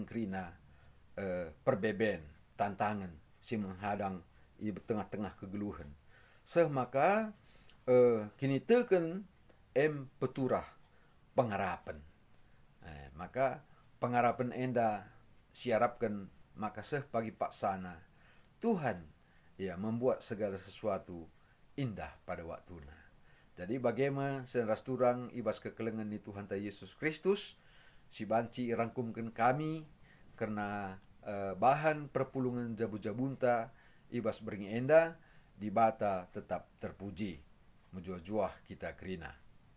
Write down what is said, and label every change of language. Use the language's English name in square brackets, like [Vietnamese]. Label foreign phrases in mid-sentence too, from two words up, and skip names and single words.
[Batak Karo] krina perbeben tantangan si menghadang i tengah-tengah kegeluhan maka kini teken peturah pengharapan maka pengharapan enda siarapkan maka pagi paksana [Indonesian] Tuhan membuat segala sesuatu indah pada waktunya. [Batak Karo] Jadi bagaimana seneras turang ibas kekelengan ni Tuhan ta Yesus Kristus si banci rangkumkan kami karena bahan perpulungan jabu-jabunta ibas beringi enda di bata tetap terpuji. Menjuah-juah kita kerina.